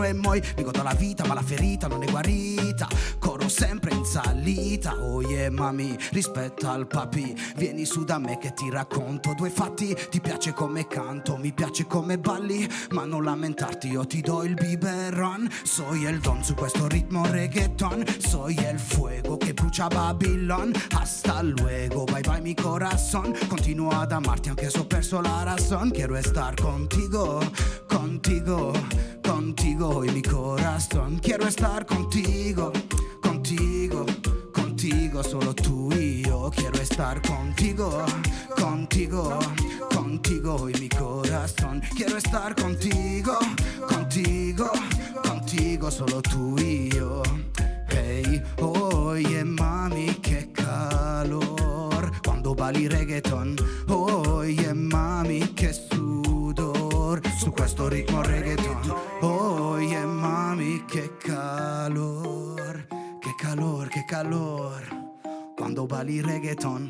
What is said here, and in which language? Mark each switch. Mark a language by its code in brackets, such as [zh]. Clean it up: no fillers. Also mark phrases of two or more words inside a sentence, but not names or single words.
[it] E poi mi godo la vita, ma la ferita non è guarita. Corro sempre in salita. [en] Oh yeah, [es] mami, [it] rispetta al papi. Vieni su da me che ti racconto due fatti. Ti piace come canto, mi piace come balli, ma non lamentarti, io ti do il biberon. [es] Soy el don [it] su questo ritmo [es] reggaeton. Soy el fuego [it] che brucia Babylon. [es] Hasta luego, [en] bye bye [es] mi corazón. [it] Continuo ad amarti anche se ho perso [es] la razón. Quiero estar contigo, contigo, contigo hoy mi corazón. Quiero estar contigo, contigo, contigo, solo tú y yo. Quiero estar contigo, contigo, contigo hoy mi corazón. Quiero estar contigo, contigo, contigo, solo tú y yo. [en] Hey, [es] oye mami, [it] che calor quando balli reggaeton. [es] Oye mami, [it] che sudor su questo ritmo reggaeton. [es] Oye mami, [it] che calor, che calor, che calor quando balli reggaeton.